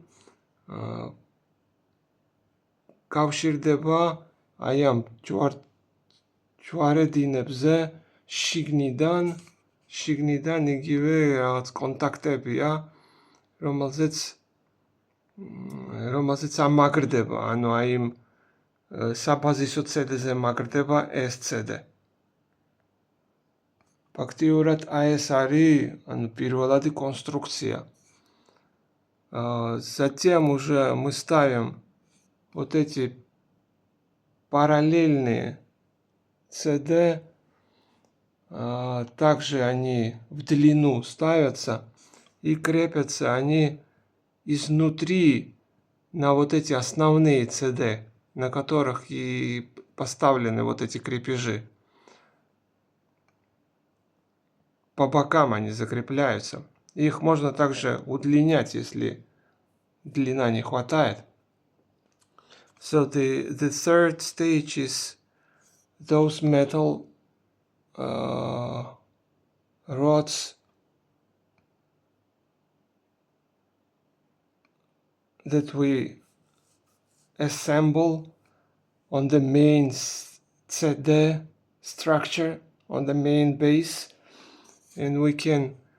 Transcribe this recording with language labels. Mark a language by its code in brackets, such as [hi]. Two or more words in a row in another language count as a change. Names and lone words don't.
[ka] გავშირდება აი ამ ჯვარედინებზე შიგნიდან იგივე რაღაც კონტაქტებია, რომელზეც ამაგრდება, ანუ აი იმ საბაზისო CD-ზე მაგრდება ეს CD. Фактически AS არის, ანუ პირველადი конструкция. [ru] Затем уже мы ставим вот эти параллельные CD. Также они в длину ставятся и крепятся они изнутри на вот эти основные CD, на которых и поставлены вот эти крепежи. По бокам они закрепляются. Их можно также удлинять, если длина не хватает. [en] So the third stage is those metal rods that we assemble on the main CD structure, on the main base, and we can